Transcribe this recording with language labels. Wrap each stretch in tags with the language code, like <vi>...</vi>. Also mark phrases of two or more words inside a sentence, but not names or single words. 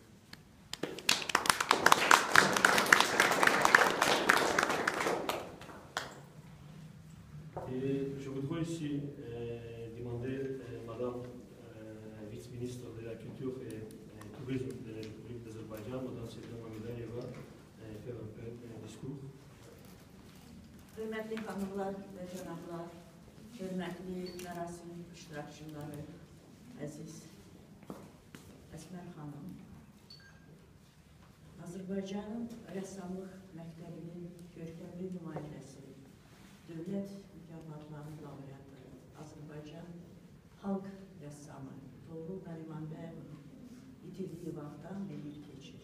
<fr>Et je voudrais ici demander Madame vice-ministre de la Culture et du Tourisme de la République d'Azerbaïdjan, Madame Sevda Mamedayeva, faire un peu un discours.</fr> <az>Hörmətli xanımlar və cənablar, hörmətli mərasim iştirakçıları, əziz Əsmər xanım, Azərbaycanın rəssamlıq məktəbinin görkəmli nümayəndəsi, dövlət mükafatlarının laureatı, Azərbaycan xalq rəssamı Toğrul Narimanbəyevin itirdiyi vaxtdan bir il keçir.</az>